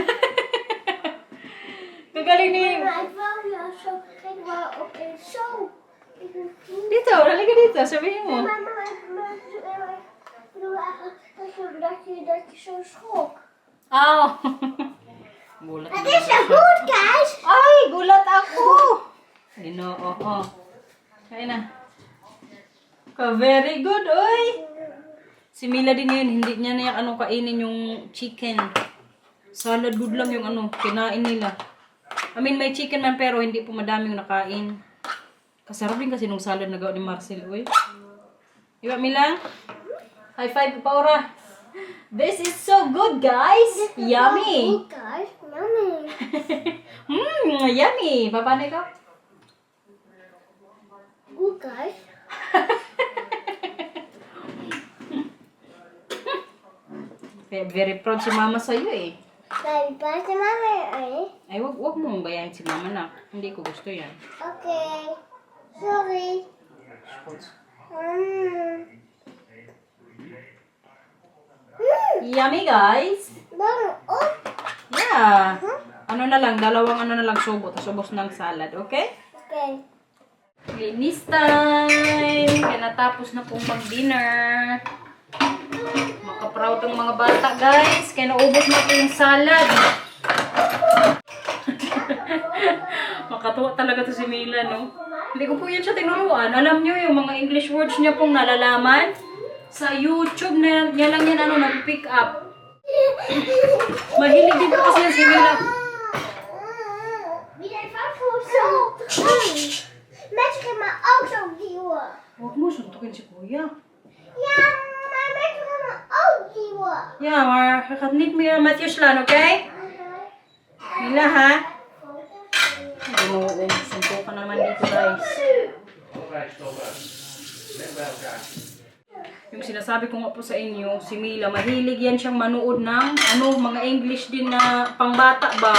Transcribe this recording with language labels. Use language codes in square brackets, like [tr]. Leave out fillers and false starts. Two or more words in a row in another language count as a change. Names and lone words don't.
[tl] Kagaling ni... [nl] Maar ik wil jou zo, kijk maar op een zo. [tl] Dito, nalagay ka dito, sabihin mo. [nl] Mama, ik bedoel eigenlijk dat je zo schrok. [tl] Oh. Gulat [nl] Het [tl] naman [en] is zo goed, guys. [tl] Ay, gulat ako. Ginoo, oh. Kaya na. [en] Very good, [tl] oy. Si Mila din yun, hindi niya na yung ano, kainin yung chicken. Salad good lang yung ano, kinain nila. I mean, may chicken man pero hindi po madami yung nakain. Kasarap din kasi nung salad na gawa ni Marcel, oy. Diba, Mila? High five pa, Ora. [en] This is so good, guys. Yummy. [nl] Goed, [en] guys. Yummy. [tl] Yummy. Paano ikaw? [nl] Goed, guys. [tl] Very proud si Mama sa'yo eh. [nl] Baby, pas de mama erin. [tl] Ay, wag mong gayahin si Mama na. Hindi ko gusto yan. [nl] Oké. Sorry. [en] Yummy, guys. [nl] Dan op. [en] Yeah. [tl] Ano na lang, dalawang ano na lang subo. Tapos ubos ng salad, okay? [nl] Oké. [tl] Linis time. Kaya natapos na pong mag-dinner. Makaproud ang mga bata, guys. Kaya naubos na po yung salad. Makatuwa talaga to si Mila, no? Hindi ko po yan siya tinuruan. Alam nyo, yung mga [en] English words [tl] niya pong nalalaman. Sa YouTube na niya lang yan ano, nag-pick up. Mahilig din po kasi yan si Mila. [nl] Wie zijn vaak voor zo? Mensen gaan mijn auto duwen. [tl] Huwag mo, suntukin si Kuya. [nl] Ja, maar mensen gaan mijn auto duwen. Yeah, maar gaat niet meer met je slaan, oké? [tl] Mila, ha? Ginoo, suntukan na naman dito, guys. Yung sinasabi ko nga po sa inyo, si Mila, mahilig yan siyang manood ng ano, mga English din na pangbata ba.